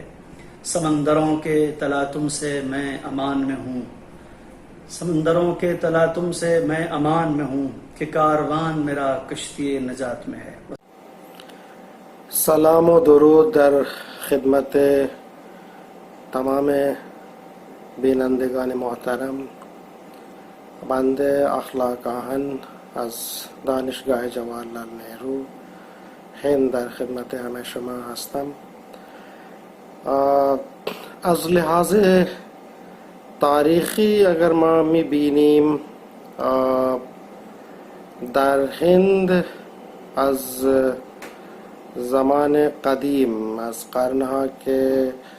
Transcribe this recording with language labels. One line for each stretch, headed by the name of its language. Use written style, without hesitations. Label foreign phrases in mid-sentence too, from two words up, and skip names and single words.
Urdu: سمندروں کے تلاطم سے میں امان میں ہوں، سمندروں کے تلاطم سے میں امان میں ہوں، کہ کاروان میرا کشتی نجات میں ہے.
Persian: سلام و درود در خدمت تمام بینندگان محترم. بنده اخلاق آهن از دانشگاه جواهرلال نهرو هند در خدمت همه شما هستم. از لحاظ تاریخی اگر ما میبینیم در هند از زمان قدیم، از قرنها که